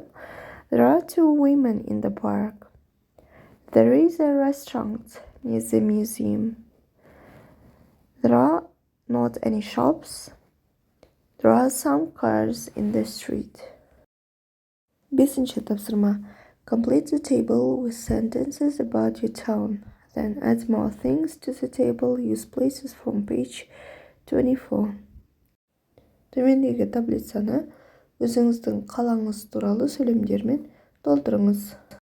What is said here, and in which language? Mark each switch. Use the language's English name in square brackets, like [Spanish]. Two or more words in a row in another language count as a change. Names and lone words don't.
[English] There are 2 women in the park. There is a restaurant near the museum. There are not any shops. There are some cars in the street. [Kazakh] Бесінші тапсырма. [English] Complete the table with sentences about your town. Then add more things to the table. Use places from page 24. [Kazakh] Төмендегі таблицаны өзіңіздің қалаңыз туралы сөйлемдермен толтырыңыз.